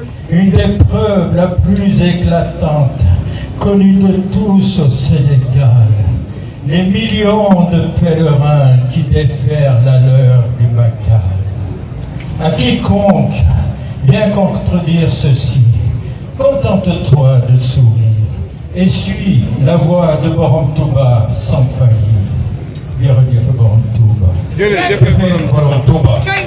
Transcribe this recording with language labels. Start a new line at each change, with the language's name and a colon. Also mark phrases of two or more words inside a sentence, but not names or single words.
French: Une des preuves la plus éclatante, connue de tous au Sénégal, Les millions de pèlerins qui défèrent la leur du Makkah. À quiconque vient contredire ceci, contente-toi de sourire et suis la voie de Borom Touba sans faillir.
Wolof: Jërëjëf Borom Touba. Jërëjëf Borom Touba.